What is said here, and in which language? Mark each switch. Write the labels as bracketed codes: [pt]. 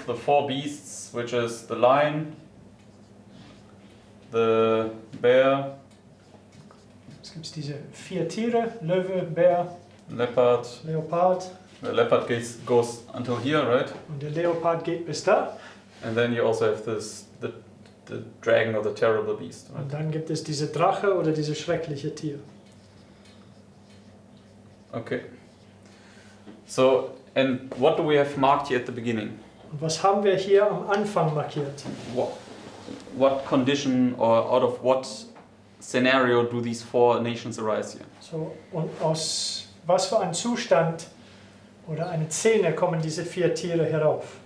[en] the 4 beasts, which is the lion, the bear, [de] Es gibt diese 4 Tiere, Löwe, Bär, [en] leopard. [de] Leopard. [en] The leopard goes until here, right? [de] Und der Leopard geht bis da. [en] And then you also have the dragon or the terrible beast, right? [de] Und dann gibt es diese Drache oder diese schreckliche Tier. Okay. [en] So, and what do we have marked here at the beginning? [de] Und was haben wir hier am Anfang markiert? [en] What condition or out of what scenario do these 4 nations arise here? [de] So, und aus was für einem Zustand oder eine Szene kommen diese 4 Tiere herauf?